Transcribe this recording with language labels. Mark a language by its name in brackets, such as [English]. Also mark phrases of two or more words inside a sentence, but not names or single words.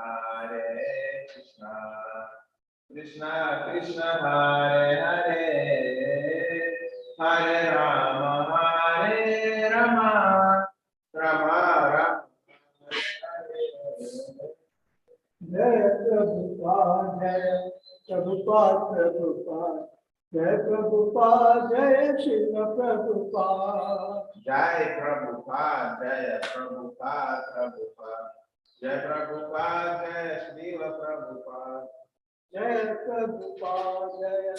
[Sanskrit] Krishna Krishna Hare Hare Hare Rama Rama Rama Jai Prabhupada Jai Prabhupada Jai Srila Prabhupada Jai Prabhupada Jai Prabhupada Jai Prabhupada Jai Srila Prabhupada Jai Prabhupada Jai